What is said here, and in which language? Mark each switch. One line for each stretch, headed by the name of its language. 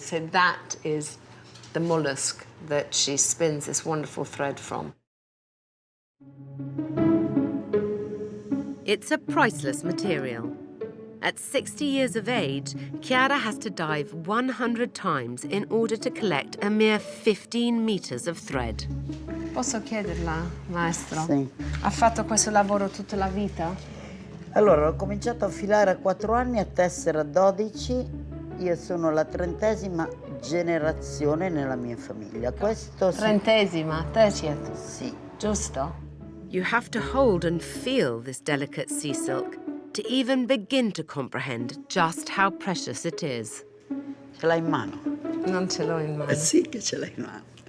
English: So that is the mollusk that she spins this wonderful thread from. It's a priceless material. At 60 years of age, Chiara has to dive 100 times in order to collect a mere 15 meters of thread.
Italian: Posso chiederla, maestro? Sì. Ha fatto questo lavoro tutta la vita? Allora, ho cominciato a filare a 4 anni, a tessere a 12. Io sono la 30ª generazione nella mia famiglia. Questo sì. 30ª,
English: 30th.
Italian: Sì. Giusto?
English: You have to hold and feel this delicate sea silk to even begin to comprehend just how precious it is.
Italian: Ce l'hai in mano? Non ce l'ho in mano. Sì che ce l'hai in mano.